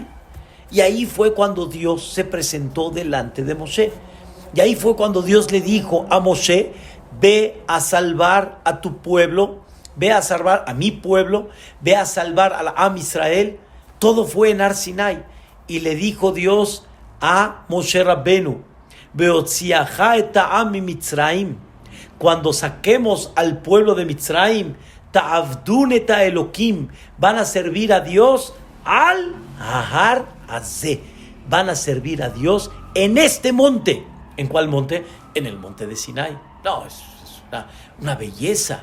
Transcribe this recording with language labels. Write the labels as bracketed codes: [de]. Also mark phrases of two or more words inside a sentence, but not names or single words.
[es] Y ahí fue cuando Dios se presentó delante de Moshe. Y ahí fue cuando Dios le dijo a Moshe: ve a salvar a tu pueblo, ve a salvar a mi pueblo, ve a salvar a la [he] עם ישראל. [es] Todo fue en Har Sinai. Y le dijo Dios a Moshe Rabbenu: [he] בהוציאך את העם ממצרים, [es] cuando saquemos al pueblo de Mitzrayim, [he] תעבדון את האלקים, [es] van a servir a Dios al [he] הר הזה, [es] van a servir a Dios en este monte. ¿En cuál monte? En el monte de Sinai. No, es una belleza.